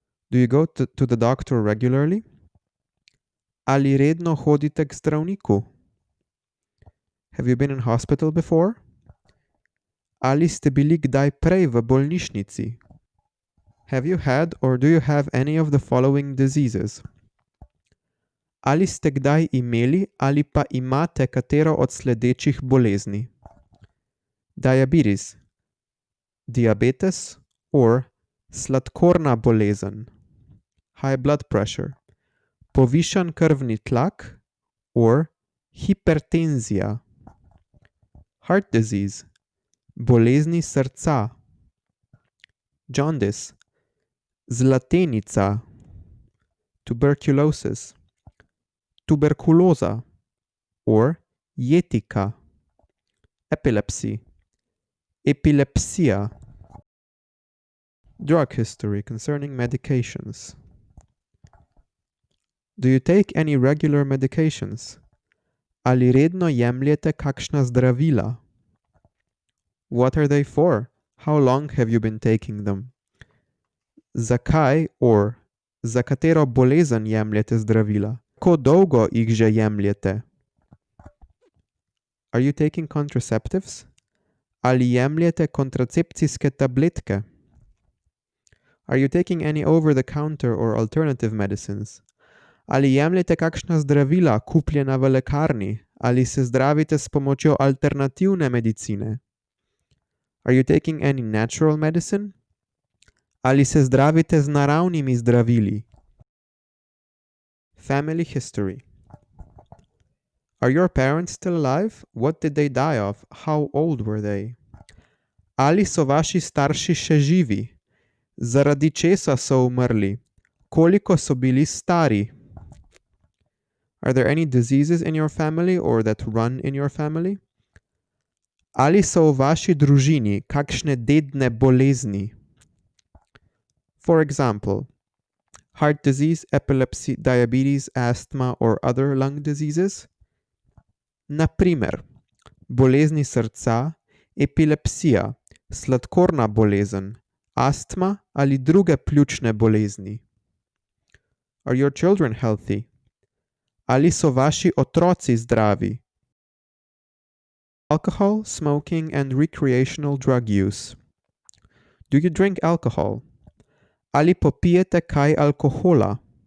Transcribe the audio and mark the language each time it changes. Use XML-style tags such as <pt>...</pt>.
<en>Do you go to the doctor regularly?</en> <sl>Ali redno hodite k zdravniku?</sl> <en>Have you been in hospital before?</en> <sl>Ali ste bili kdaj prej v bolnišnici?</sl> <en>Have you had or do you have any of the following diseases?</en> <sl>Ali ste kdaj imeli ali pa imate katero od sledečih bolezni?</sl> <en>Diabetes, diabetes or</en> <sl>sladkorna bolezen,</sl> <en>high blood pressure,</en> <sl>povišan krvni tlak</sl> <en>or hipertenzija, heart disease,</en> <sl>bolezni srca,</sl> <en>jaundice, zlatenica, tuberculosis, tuberkuloza or jetika, epilepsy, epilepsia. Drug history concerning medications. Do you take any regular medications?</en> <sl>Ali redno jemljete kakšna zdravila?</sl> <en>What are they for? How long have you been taking them?</en> <sl>Zakaj or za katero bolezen jemljete zdravila? Kako dolgo jih že jemljete?</sl> <en>Are you taking contraceptives?</en> <sl>Ali jemljete kontracepcijske tabletke?</sl> <en>Are you taking any over-the-counter or alternative medicines?</en> <sl>Ali jemljete kakšna zdravila, kupljena v lekarni? Ali se zdravite s pomočjo alternativne medicine?</sl> <en>Are you taking any natural medicine?</en> <sl>Ali se zdravite z naravnimi zdravili?</sl> <en>Family history. Are your parents still alive? What did they die of? How old were they?</en> <sl>Ali so vaši starši še živi? Zaradi česa so umrli? Koliko so bili stari?</sl> <en>Are there any diseases in your family or that run in your family?</en> <sl>Ali so v vaši družini kakšne dedne bolezni?</sl> <en>For example, heart disease, epilepsy, diabetes, asthma or other lung diseases?</en> <sl>Na primer, bolezni srca, epilepsija, sladkorna bolezen, astma ali druge pljučne bolezni.</sl> <en>Are your children healthy?</en> <sl>Ali so vaši otroci zdravi?</sl> <en>Alcohol, smoking and recreational drug use. Do you drink alcohol?</en> <sl>Ali popijete kaj alkohola?</sl>